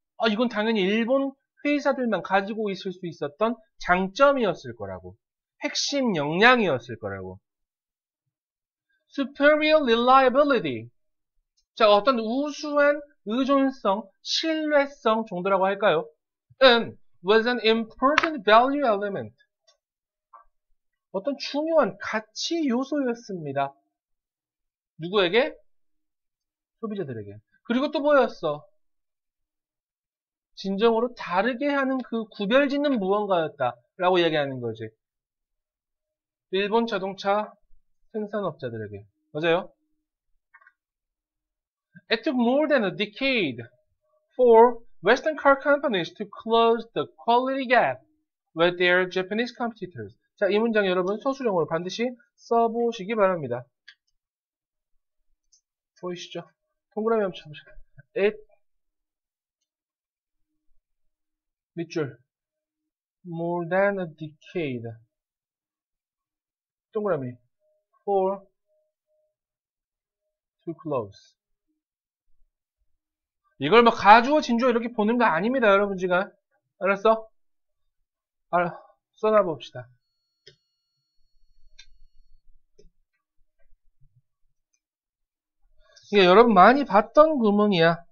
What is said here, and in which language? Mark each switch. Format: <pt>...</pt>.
<ko>이건 당연히 일본 회사들만 가지고 있을 수 있었던 장점이었을 거라고. 핵심 역량이었을 거라고.</ko> <en>Superior reliability.</en> <ko>자, 어떤 우수한 의존성, 신뢰성 정도라고 할까요?</ko> <en>was an important value element.</en> <ko>어떤 중요한 가치 요소였습니다. 누구에게? 소비자들에게. 그리고 또 뭐였어? 진정으로 다르게 하는 그 구별짓는 무언가였다 라고 얘기하는 거지. 일본 자동차 생산업자들에게. 맞아요?</ko> <en>It took more than a decade for Western car companies to close the quality gap with their Japanese competitors.</en> <ko>자, 이 문장 여러분 서술형으로 반드시 써보시기 바랍니다. 보이시죠? 동그라미 한번 쳐보세요.</ko> <en>It 밑줄 more than a decade</en> <ko>동그라미</ko> <en>for to close.</en> <ko>이걸 뭐 가주어 진주어 이렇게 보는 거 아닙니다, 여러분. 지금 알았어? 써놔봅시다. 이게 여러분 많이 봤던 구문이야.</ko>